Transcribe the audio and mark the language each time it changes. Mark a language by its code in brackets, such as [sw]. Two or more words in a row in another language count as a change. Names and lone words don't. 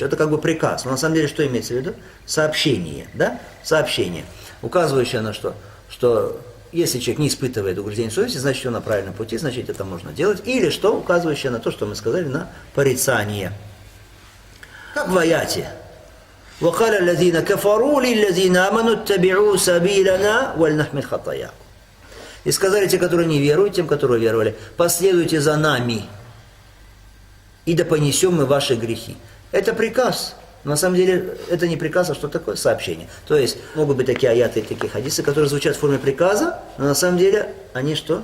[ru] Это как бы приказ. Но на самом деле что имеется в виду? Сообщение. Да? Сообщение. Указывающее на что? Что если человек не испытывает угрызений совести, значит он на правильном пути, значит это можно делать. Или что? Указывающее на то, что мы сказали, на порицание. Как в аяте. [ar] وَقَالَ الَّذِينَ كَفَرُوا لِلَّذِينَ آمَنُوا اتَّبِعُوا سَبِيلَنَا وَلْنَحْمِلْ خَطَايَاكُمْ. [ru] И сказали те, которые не веруют, тем, которые веровали, последуйте за нами, и да понесем мы ваши грехи. Это приказ. На самом деле, это не приказ, а что такое? Сообщение. То есть, могут быть такие аяты и такие хадисы, которые звучат в форме приказа, но на самом деле, они что?